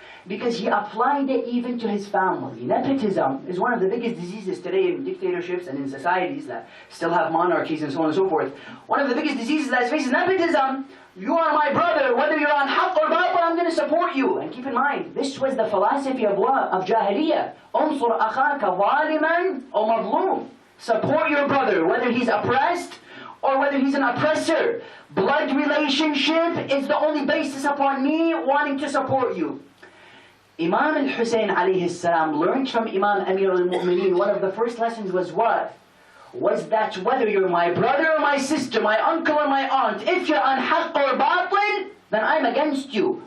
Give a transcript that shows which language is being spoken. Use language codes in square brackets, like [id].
[en] Because he applied it even to his family. Nepotism is one of the biggest diseases today in dictatorships and in societies that still have monarchies and so on and so forth. One of the biggest diseases that faces nepotism. You are my brother, whether you're on haqq or batil, I'm going to support you. And keep in mind, this was the philosophy of what? Of Jahiliyyah. [ar] أُنصُرْ أَخَاكَ ظَالِمًا أَوْ مَظْلُومًا. [en] Support your brother, whether he's oppressed or whether he's an oppressor. Blood relationship is the only basis upon me wanting to support you. Imam al-Hussain alayhi salam learned from Imam Amir al-Mu'mineen. One of the first lessons was what? Was that whether you're my brother or my sister, my uncle or my aunt, if you're on haqq or batil, then I'm against you.